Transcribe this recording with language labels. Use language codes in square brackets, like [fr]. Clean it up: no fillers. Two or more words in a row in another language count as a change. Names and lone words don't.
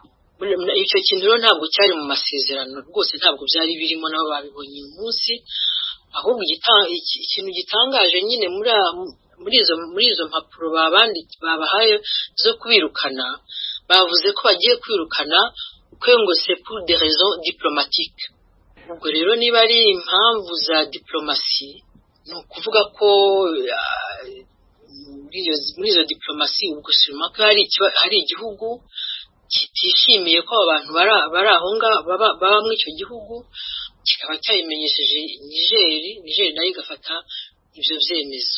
[rw] Icyo kintu rero ntabwo cyari mu masezerano rwose, ntabwo byari birimo, nabo babibonye uyu munsi. ahubwo ikintu gitangaje nyine muri izo mpapuro babahaye zo kwirukana, bavuze ko bagiye kwirukana ko ngo [fr] c'est pour des raisons diplomatiques. [rw] Ubwo rero niba ari impamvu za diplomasi, ni ukuvuga ko muri izo diplomasi ubwo sima ko hari igihugu kitishimiye ko abantu bari aho ngaho baba muri icyo gihugu, kikaba cyayimenyesheje Niger nayo igafata ibyo byemezo.